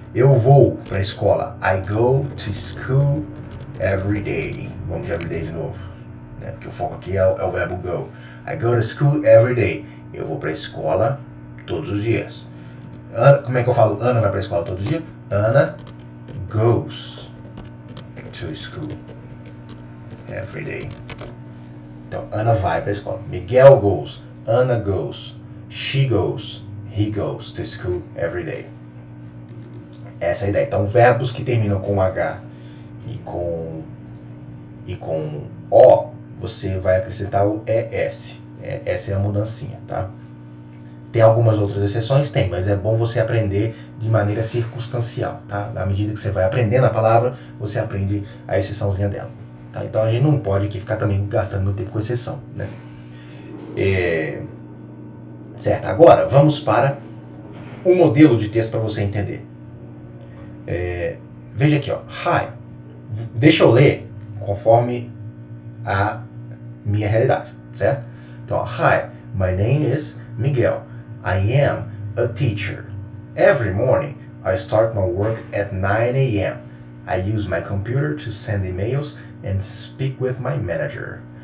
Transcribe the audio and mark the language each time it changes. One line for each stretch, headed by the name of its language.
Portuguese: Eu vou para a escola.
English: I go to school every day.
Portuguese: Vamos de
English: every day
Portuguese: de novo. Né? Porque o foco aqui é o verbo go.
English: I go to school every day.
Portuguese: Eu vou para a escola todos os dias. Ana, como é que eu falo? Ana vai para a escola todo dia?
English: Ana goes to school every day.
Portuguese: Então, Ana vai para a escola.
English: Miguel goes. Ana goes. She goes. He goes to school every day.
Portuguese: Essa é a ideia. Então, verbos que terminam com H e com O, você vai acrescentar o ES. Essa é a mudancinha, tá? Tem algumas outras exceções? Tem, mas é bom você aprender de maneira circunstancial, tá? À medida que você vai aprendendo a palavra, você aprende a exceçãozinha dela. Tá? Então a gente não pode aqui ficar também gastando muito tempo com exceção, né? Certo, agora vamos para um modelo de texto para você entender. Veja aqui, ó. Hi. Deixa eu ler conforme a minha realidade, certo? Então, ó,
English: Hi, my name is Miguel. I am a teacher. Every morning, I start my work at 9 a.m. I use my computer to send emails and speak with my manager.